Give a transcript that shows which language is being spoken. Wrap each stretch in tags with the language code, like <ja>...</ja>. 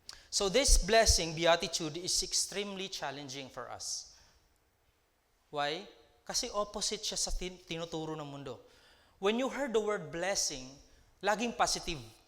<en>So this blessing, beatitude, is extremely challenging for us. Why?</en> <tl>Kasi opposite siya sa tinuturo ng mundo.</tl> <en>When you heard the word blessing, laging positive.</en>